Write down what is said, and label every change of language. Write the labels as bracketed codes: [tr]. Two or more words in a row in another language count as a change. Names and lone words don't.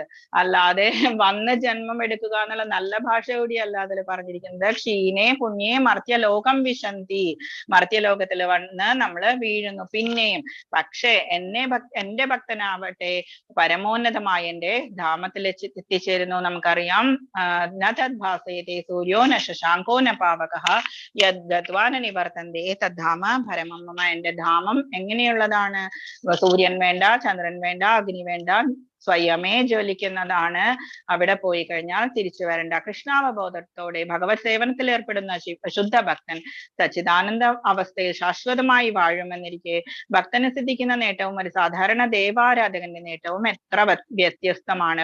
[ml] അല്ലാതെ വന്ന് ജന്മം എടുക്കുക എന്നുള്ള നല്ല ഭാഷ കൂടിയല്ല അതിൽ പറഞ്ഞിരിക്കുന്നത്. [sa] ക്ഷീണേ പുണ്യേ മർത്യലോകം വിശന്തി, [ml] മർത്യലോകത്തിൽ വന്ന് നമ്മള് വീഴുന്നു പിന്നെയും. പക്ഷെ എന്റെ ഭക്തനാവട്ടെ പരമോന്നതമായ എന്റെ ധാമത്തിൽ എത്തിച്ചേരുന്നു. [sa] നമുക്കറിയാം, നദ്ഭാസയത്തെ സൂര്യോ ന ശശാങ്കോ ന പാവകഃ യദ്ഗത്വാ ന നിവർത്തന്തേ തദ്ധാമ പരമം മമ. [ml] എന്റെ ധാമം എങ്ങനെയുള്ളതാണ്? സൂര്യൻ വേണ്ട, ചന്ദ്രൻ വേണ്ട, അഗ്നി വേണ്ട, സ്വയമേ ജ്വലിക്കുന്നതാണ്. അവിടെ പോയി കഴിഞ്ഞാൽ തിരിച്ചു വരണ്ട. കൃഷ്ണാവബോധത്തോടെ ഭഗവത് സേവനത്തിൽ ഏർപ്പെടുന്ന ശുദ്ധ ഭക്തൻ സച്ചിദാനന്ദ അവസ്ഥയിൽ ശാശ്വതമായി വാഴുമെന്നിരിക്കെ ഭക്തന് സിദ്ധിക്കുന്ന നേട്ടവും ഒരു സാധാരണ ദേവാരാധകന്റെ നേട്ടവും എത്ര വ്യത്യസ്തമാണ്.